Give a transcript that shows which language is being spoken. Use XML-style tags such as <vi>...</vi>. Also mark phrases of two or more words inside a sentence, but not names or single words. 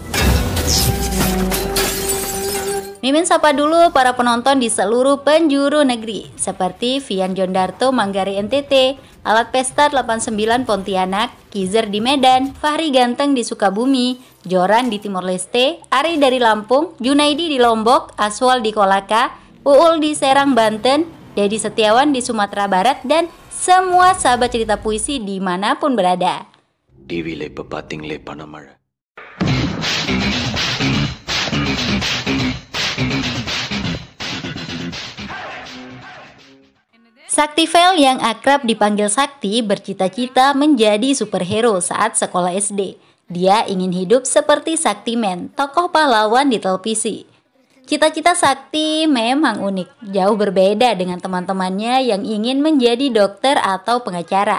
<id>Mimin sapa dulu para penonton di seluruh penjuru negeri, seperti Vian Jondarto Manggarai NTT, Alat Pesta 89 Pontianak, Kizer di Medan, Fahri Ganteng di Sukabumi, Joran di Timor Leste, Ari dari Lampung, Junaidi di Lombok, Aswal di Kolaka, Uul di Serang Banten, Dedi Setiawan di Sumatera Barat, dan semua sahabat cerita puisi dimanapun berada.</id> <ta>டிவியில் இப்போ பார்த்தீங்களே பணமழை.</ta> <id>Saktivel yang akrab dipanggil Sakti bercita-cita menjadi superhero saat sekolah SD. Dia ingin hidup seperti Saktiman, tokoh pahlawan di televisi. Cita-cita Sakti memang unik, jauh berbeda dengan teman-temannya yang ingin menjadi dokter atau pengacara.</id>